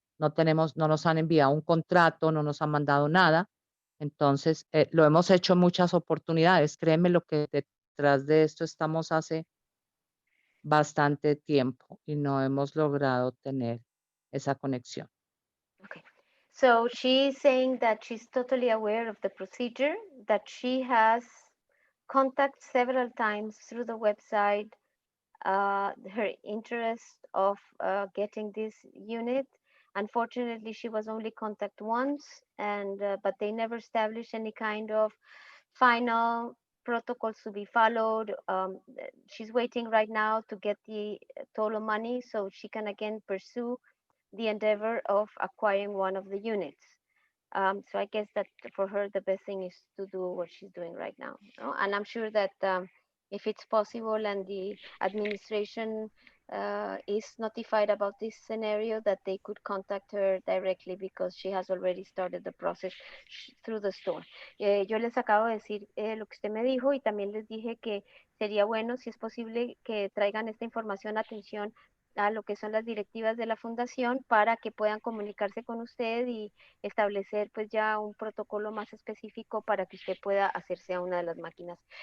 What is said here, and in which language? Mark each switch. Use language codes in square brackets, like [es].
[es] No nos han enviado un contrato, no nos han mandado nada. Entonces, lo hemos hecho en muchas oportunidades. Créeme lo que detrás de esto estamos hace bastante tiempo y no hemos logrado tener esa conexión. [en] Okay. So she's saying that she's totally aware of the procedure, that she has contacted several times through the website, her interest of getting this unit. Unfortunately, she was only contacted once, and but they never established any kind of final protocols to be followed. She's waiting right now to get the total money so she can again pursue the endeavor of acquiring one of the units. So I guess that for her, the best thing is to do what she's doing right now. No? And I'm sure that if it's possible and the administration is notified about this scenario, that they could contact her directly because she has already started the process through the store. [es] Yo les acabo de decir lo que usted me dijo y también les dije que sería bueno, si es posible, que traigan esta información a atención a lo que son las directivas de la fundación para que puedan comunicarse con usted y establecer pues ya un protocolo más específico para que usted pueda hacerse a una de las máquinas.